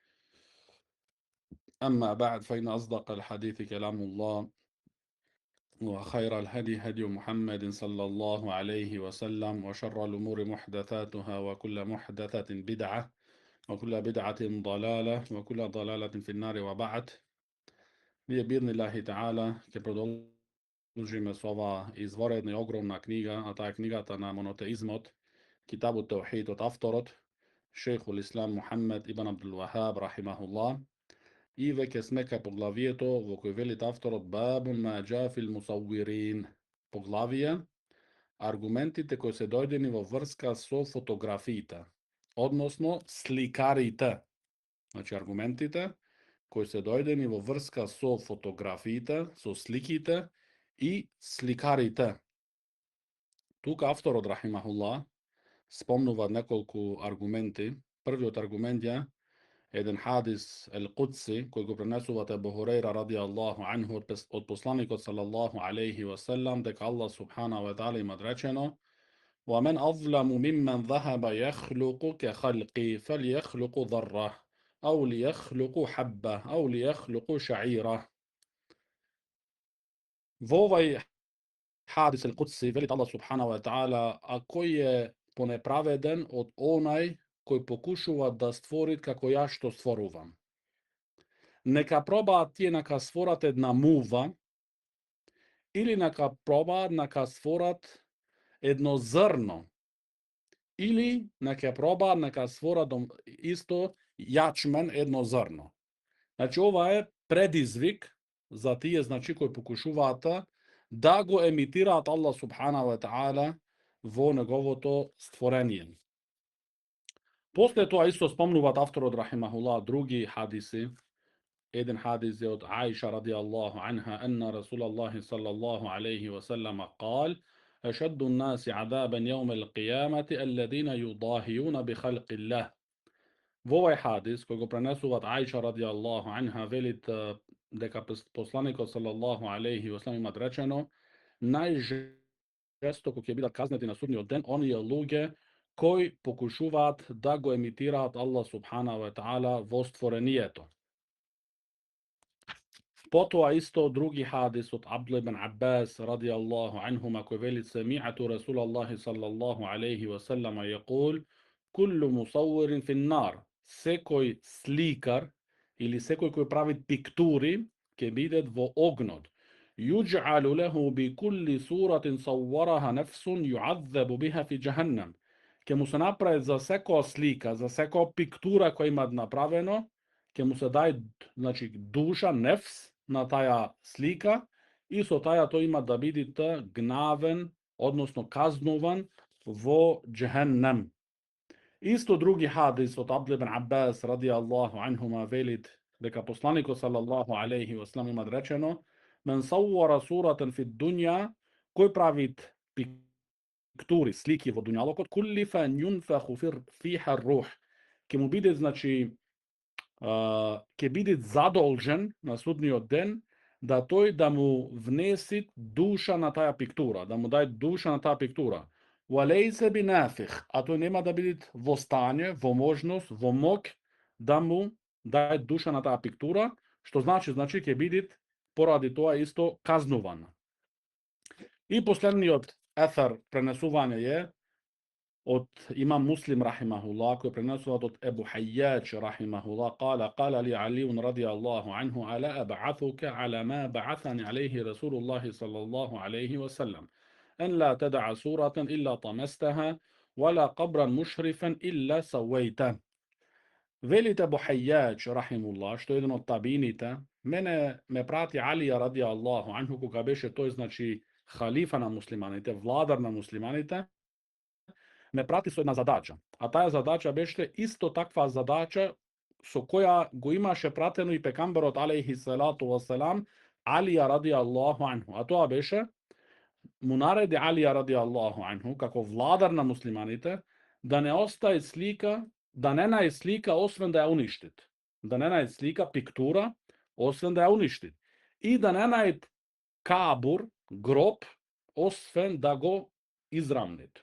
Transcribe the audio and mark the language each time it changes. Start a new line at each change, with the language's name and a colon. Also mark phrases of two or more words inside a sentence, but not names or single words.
Arabic: أما بعد فإن أصدق الحديث كلام الله وخير الهدي هدي محمد صلى الله عليه وسلم وشر الأمور محدثاتها وكل محدثة بدعة وكل بدعة ضلالة وكل ضلالة في النار وبعد. بإذن الله تعالى
Macedonian: ќе продолжиме со ова изворедна и огромна книга, а таа е книгата на монотеизмот, Китабут Таухид од авторот Шейхул Ислам Мухаммед ибн Абдул Вахаб рахимахуллах. И веќе сме кај поглавието во кој велит авторот
Arabic: باب ما جاء في المصورين.
Macedonian: Поглавие аргументите кои се дојдени во врска со фотографиите, односно сликарите. Значи аргументите кои се дојдени во врска со фотографиите, со сликите и сликарите. Тука авторот рахимахуллах спомнува неколку аргументи. Првиот аргумент е еден хадис Ал-Кудси, кој го пренесува Абу Хурейра
Arabic: رضي الله عنه
Macedonian: од посланикот
Arabic: صلى الله عليه وسلم,
Macedonian: дека Аллах
Arabic: سبحانه وتعالى
Macedonian: има речено:
Arabic: وَمَنْ أَظْلَمُ مِمَّنْ ذَهَبَ يَخْلُقُ كَخَلْقِي فَلْيَخْلُقُ ذَرَّةً أَوْ لِيَخْلُقُ حَبَّةً أَوْ لِيَخْلُقُ شَعِيرَةً.
Macedonian: Во овај хадис Ал-Кудси велит Аллах
Arabic: سبحانه وتعالى:
Macedonian: а кој е понеправеден од онај кој покушува да створи како ја што створувам. Нека пробаат тие нека створат една мува, или нека пробаат нека створат едно зрно, или нека пробаат нека створат исто јачмен едно зрно. Значи ова е предизвик за тие значи кои покушуваат да го емитираат Аллах
Arabic: سبحانه وتعالى
Macedonian: во неговото створение. После тоа исто спомнуваат авторот рахимахуллах други хадиси. Еден хадис е од Аиша
Arabic: رضي الله عنها أن رسول الله صلى الله عليه وسلم قال: أشد الناس عذابا يوم القيامة الذين يضاهئون بخلق الله.
Macedonian: Во овај хадис кој го пренесуваат Аиша
Arabic: رضي الله عنها
Macedonian: велит дека посланикот
Arabic: صلى الله عليه وسلم
Macedonian: има речено: најжестоко ќе бидат казнети на судниот ден оние луѓе кои покушуваат да го емитираат Аллах
Arabic: سبحانه وتعالى
Macedonian: во створението. Потоа исто други хадис од Абдулlah ибн Аббас
Arabic: رضي الله عنهما
Macedonian: кој вели:
Arabic: سمعت رسول الله صلى الله عليه وسلم يقول: كل مصور في النار.
Macedonian: Секој сликар или секој кој прави пиктури ќе бидат во огнот.
Arabic: يجعل له بكل صورة صورها نفس يعذب بها في جهنم.
Macedonian: Ќе му се направи за секоја слика, за секоја пиктура која има направено, ќе му се дај значи душа, нефс на таја слика и со таја тој има да биде гнавен, односно казнуван во џаханнам. Исто други хадис од Абдулlah ибн Аббас
Arabic: رضي الله عنهما
Macedonian: велит дека посланикот
Arabic: صلى الله عليه وسلم
Macedonian: има речено:
Arabic: من صور صورة في الدنيا,
Macedonian: кој прави пиктури, слики во дуњалокот,
Arabic: كلف أن ينفخ فيها روح,
Macedonian: ќе му биде значи ќе биде задолжен на судниот ден да тој да му внеси душа на таја пиктура, да му дај душа на таја пиктура.
Arabic: وليس بنافخ,
Macedonian: а тој нема да биде во стање, во можност, во моќ да му дај душа на таја пиктура, што значи ќе биде поради тоа исто казнуван. И последниот ефер пренесување е од имам Муслим рахимахуллах, кој пренесуваат од Ебу Хајјаџ рахимахуллах,
Arabic: قال لي علي رضي الله عنه: ألا أبعثك على ما بعثني عليه رسول الله صلى الله عليه وسلم أن لا تدع سورة إلا طمستها ولا قبرا مشرفا إلا سويته.
Macedonian: Велит Ебу Хајјаџ рахимуллах, што е еден од табините, мене ме прати Алија
Arabic: رضي الله عنه,
Macedonian: кога беше тој значи халифа на муслиманите, владар на муслиманите, ме прати со една задача. А таја задача беше исто таква задача со која го имаше пратено и пекамберот
Arabic: عليه الصلاة والسلام
Macedonian: Алија
Arabic: رضي الله عنه.
Macedonian: А тоа беше, му нареди Алија
Arabic: رضي الله عنه,
Macedonian: како владар на муслиманите, да не остави слика, да не најде слика освен да ја уништит. Да не најде слика, пиктура, освен да ја уништит. И да не најде кабур, гроб, освен да го израмнит.